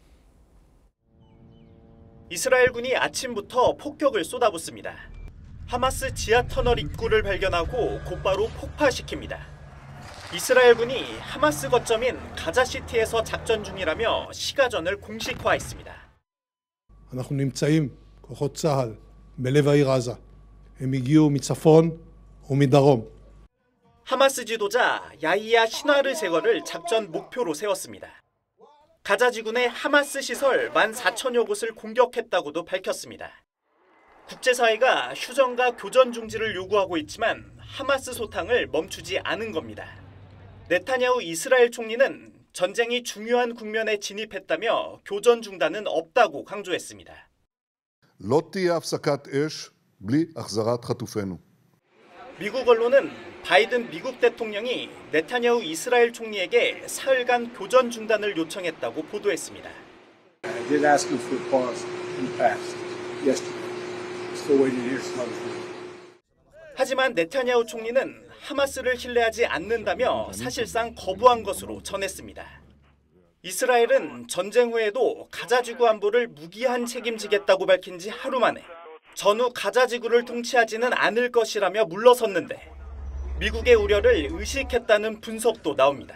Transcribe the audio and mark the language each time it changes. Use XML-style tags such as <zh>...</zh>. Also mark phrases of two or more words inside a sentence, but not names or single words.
<ko>이스라엘군이 아침부터 폭격을 쏟아붓습니다. 하마스 지하 터널 입구를 발견하고 곧바로 폭파시킵니다. 이스라엘군이 하마스 거점인 가자시티에서 작전 중이라며 시가전을 공식화했습니다.</ko> <he>אנחנו נמצאים כוחות צה"ל בלב העיר עזה. הם הגיעו מצפון ומדרום.</he> <ko>하마스 지도자 야히야 시나르 제거를 작전 목표로 세웠습니다. 가자지군의 하마스 시설 14,000여 곳을 공격했다고도 밝혔습니다. 국제사회가 휴전과 교전 중지를 요구하고 있지만 하마스 소탕을 멈추지 않은 겁니다. 네타냐후 이스라엘 총리는 전쟁이 중요한 국면에 진입했다며 교전 중단은 없다고 강조했습니다.</ko> <he>לא תהיה הפסקת אש בלי החזרת חטופינו.</he> <ko>미국 언론은 바이든 미국 대통령이 네타냐후 이스라엘 총리에게 사흘간 교전 중단을 요청했다고 보도했습니다.</ko> <en>I did ask him for a pause in the past, yesterday. Still waiting to hear some other things.</en> <ko>하지만 네타냐후 총리는 하마스를 신뢰하지 않는다며 사실상 거부한 것으로 전했습니다. 이스라엘은 전쟁 후에도 가자지구 안보를 무기한 책임지겠다고 밝힌 지 하루 만에 전후 가자지구를 통치하지는 않을 것이라며 물러섰는데 미국의 우려를 의식했다는 분석도 나옵니다.</ko>